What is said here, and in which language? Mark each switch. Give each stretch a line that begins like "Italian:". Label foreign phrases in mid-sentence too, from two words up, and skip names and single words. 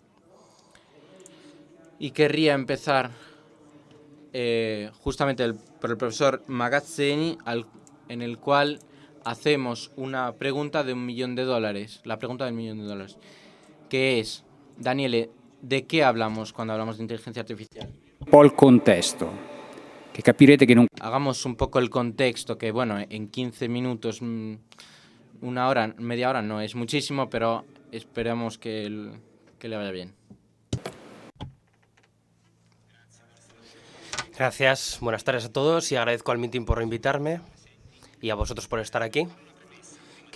Spanish: Y querría empezar justamente por el profesor Magazzeni, en el cual hacemos una pregunta de $1 millón. La pregunta del $1 millón. Que es, Daniele, ¿de qué hablamos cuando hablamos de inteligencia artificial?
Italian: Po' il contesto, che capirete che non...
Spanish: Hagamos un poco el contexto, que bueno, en 15 minutos, una hora, media hora no es muchísimo, pero esperemos que le vaya bien. Gracias, buenas tardes a todos y agradezco al meeting por invitarme y a vosotros por estar aquí.